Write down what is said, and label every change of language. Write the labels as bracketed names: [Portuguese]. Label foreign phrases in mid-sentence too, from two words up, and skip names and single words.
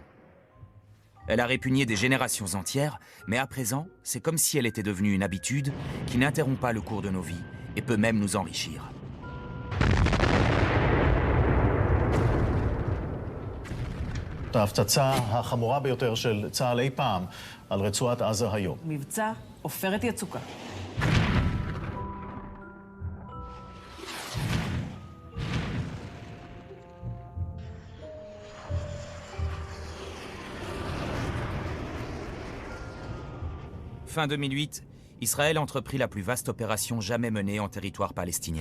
[French] Elle a répugné des générations entières, mais à présent, c'est comme si elle était devenue une habitude qui n'interrompt pas le cours de nos vies et peut même nous enrichir. [Hebrew] ההפצצה החמורה ביותר של צה"ל אי פעם על רצועת עזה היום. מבצע עופרת יצוקה. [French] Fin 2008, Israël entreprit la plus vaste opération jamais menée en territoire palestinien.